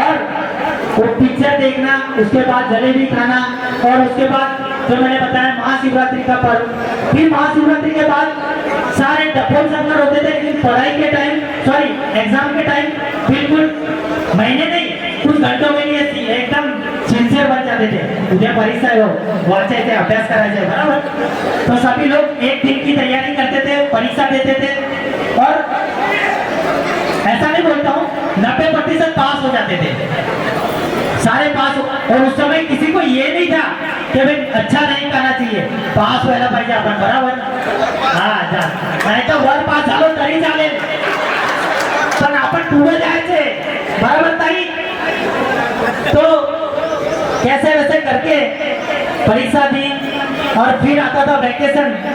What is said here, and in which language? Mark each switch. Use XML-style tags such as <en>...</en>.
<hi>और वो पिक्चर देखना, उसके बाद जलेबी खाना और उसके बाद जो मैंने बताया महाशिवरात्रि का पर्व। फिर महाशिवरात्रि के बाद सारे डपोल संगर होते थे, लेकिन पढ़ाई के टाइम एग्जाम के टाइम बिल्कुल महीने नहीं कुछ घंटों के लिए एकदम सिंसियर बन जाते थे।</hi> <mr>उद्या परीक्षा हो, वाचायचे, अभ्यास करायचे, बराबर?</mr> <hi>तो सभी लोग एक दिन की तैयारी करते थे, परीक्षा देते थे और ऐसा नहीं बोलता हूँ, 90% पास हो जाते थे, सारे पास। और उस समय किसी को ये नहीं था कि भाई अच्छा नहीं करना चाहिए,</hi> <mr>पास व्हायला पाहिजे आपण,</mr> <hi>बराबर?</hi> <mr>हाँ जा, नाही तर वर पास झालो तरी चालेल, पण आपण पुढे जायचे, बराबर ताई?</mr> <hi>तो कैसे वैसे करके परीक्षा दी और फिर आता था वैकेशन।</hi>